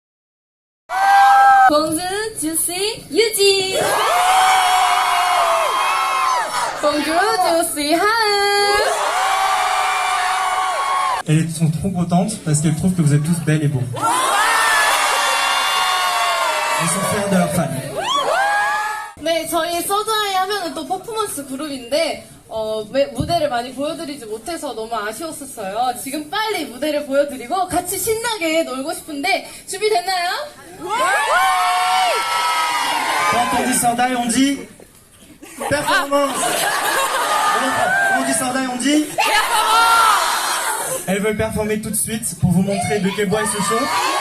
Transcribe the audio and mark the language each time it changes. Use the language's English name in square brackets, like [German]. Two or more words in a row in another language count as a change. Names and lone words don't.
[French] Bonjour, je suis Yuji. Bonjour, je suis Hae. Elles sont trop contentes parce qu'elles trouvent que vous êtes tous belles et beaux. Elles sont fières de leurs fans. [Korean] 네, 저희 서드아이 하면은 또 퍼포먼스 그룹인데 무대를 많이 보여드리지 못해서 너무 아쉬웠었어요. 지금 빨리 무대를 보여드리고 같이 신나게 놀고 싶은데 준비됐나요? [French] Quand on dit Sardaille, on dit performance. Quand on dit Sardaille, on dit performance. Elles veulent performer tout de suite pour vous montrer de quel bois elles se chauffent.